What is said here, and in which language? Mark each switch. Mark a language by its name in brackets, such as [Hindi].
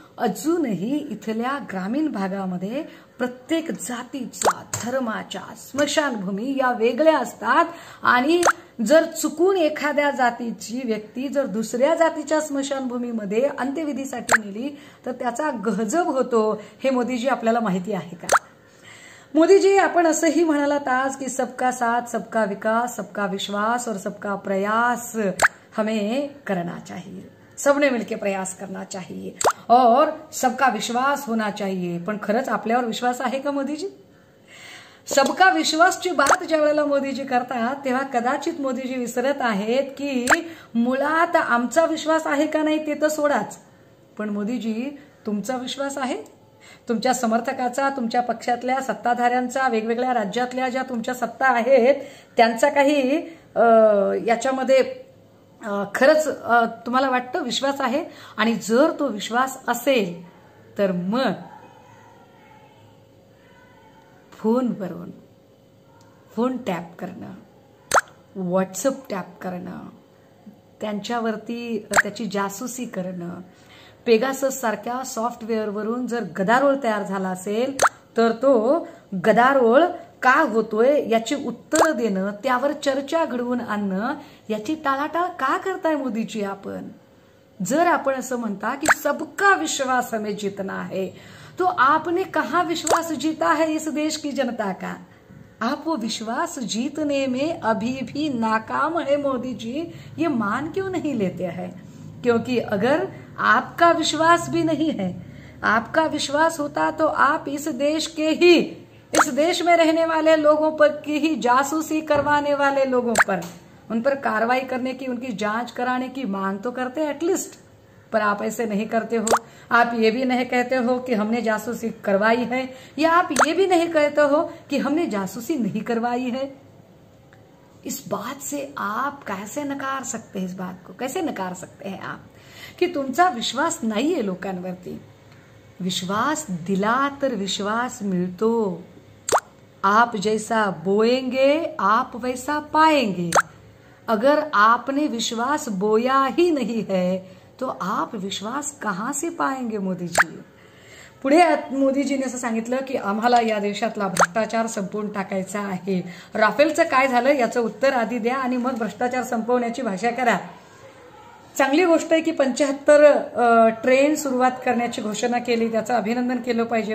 [Marathi] अजूनही इथल्या ग्रामीण भागामध्ये प्रत्येक जातीचा, धर्माच्या स्मशानभूमी या वेगळ्या असतात आणि जर चुकून एखाद्या जातीची व्यक्ती जर दुसऱ्या जातीच्या स्मशानभूमीमध्ये अंत्यविधीसाठी नेली तर त्याचा गहजब होतो. हे मोदीजी आपल्याला माहिती आहे का? मोदीजी, आपण असंही म्हणालात आज की [Hindi] सबका साथ, सबका विकास, सबका विश्वास और सबका प्रयास हमें करना चाहिए. सबने मिलकर प्रयास करना चाहिए और सबका विश्वास होना चाहिए. [Marathi] पण खरंच आपल्यावर विश्वास आहे का मोदीजी? सबका विश्वासची बात ज्या वेळेला मोदीजी करतात तेव्हा कदाचित मोदीजी विसरत आहेत की मुळात आमचा विश्वास आहे का नाही ते तर सोडाच, पण मोदीजी तुमचा विश्वास आहे? तुमच्या समर्थकाचा, तुमच्या पक्षातल्या सत्ताधाऱ्यांचा, वेगवेगळ्या राज्यातल्या ज्या तुमच्या सत्ता आहेत त्यांचा काही याच्यामध्ये खरंच तुम्हाला वाटतं विश्वास आहे? आणि जर तो विश्वास असेल तर मग फोनवरून फोन टॅप करणं, व्हॉट्सअप टॅप करणं, त्यांच्यावरती त्याची जासूसी करणं, पेगासस सारख्या सॉफ्टवेअरवरून जर गदारोळ तयार झाला असेल तर तो गदारोळ का होतोय याची उत्तर देणं, त्यावर चर्चा घडवून आणणं, याची टाळाटाळ का करताय मोदीजी आपण? जर आपण असं म्हणता की [Hindi] सबका विश्वास हमें जीतना है तो आपने कहां विश्वास जीता है इस देश की जनता का? आप वो विश्वास जीतने में अभी भी नाकाम है मोदी जी. ये मान क्यों नहीं लेते हैं? क्योंकि अगर आपका विश्वास भी नहीं है, आपका विश्वास होता तो आप इस देश के ही, इस देश में रहने वाले लोगों पर की ही जासूसी करवाने वाले लोगों पर, उन पर कार्रवाई करने की, उनकी जांच कराने की मांग तो करते हैं एटलीस्ट. पर आप ऐसे नहीं करते हो. आप ये भी नहीं कहते हो कि हमने जासूसी करवाई है, या आप ये भी नहीं कहते हो कि हमने जासूसी नहीं करवाई है. इस बात से आप कैसे नकार सकते हैं? इस बात को कैसे नकार सकते हैं आप कि [Marathi] तुमचा विश्वास नाहीये लोकांवरती? विश्वास दिला तर विश्वास मिळतो. [Hindi] आप जैसा बोएंगे आप वैसा पाएंगे. अगर आपने विश्वास बोया ही नहीं है तो आप विश्वास कहां से पाएंगे मोदी जी? [Marathi] पुढे मोदीजीने असं सांगितलं की आम्हाला या देशातला भ्रष्टाचार संपवून टाकायचा आहे. राफेलचं काय झालं याचं उत्तर आधी द्या आणि मग भ्रष्टाचार संपवण्याची भाषा करा. चांगली गोष्ट आहे की 75 ट्रेन सुरुवात करण्याची घोषणा केली, त्याचं अभिनंदन केलं पाहिजे.